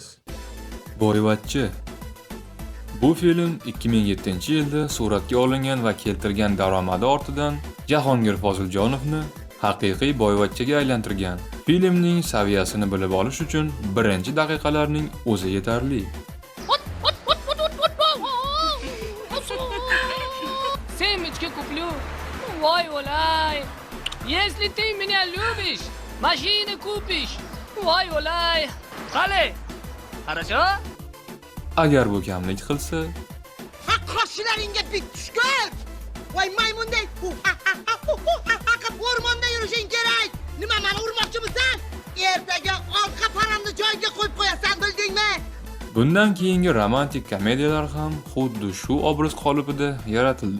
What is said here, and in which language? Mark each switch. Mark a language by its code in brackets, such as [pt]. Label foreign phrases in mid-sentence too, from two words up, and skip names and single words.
[uz] Boyvachcha. Bu film 2007-yilda suratga olingan va keltirgan daromadi ortidan Jahongir Foziljonovni haqiqiy boyvachchaga aylantirgan. Filmning saviyasini bilib olish uchun birinchi daqiqalarning o'zi yetarli. [ru] Семечки куплю. Ой, олай. Если ты меня любишь, машины купишь. Ой, олай. Qale. Хорошо? [uz] Agar bu kamlik qilsa, Qo'shilaringga bit tushgan. Voy maymunday. O'rmonda yurishing kerak. Nima meni urmoqchimisan? Ertaga orqa paramni joyiga qo'yib qo'yasan, bildingmi? bundan keyingi romantik komediyalar ham xuddi shu obraz qolipida yaratildi.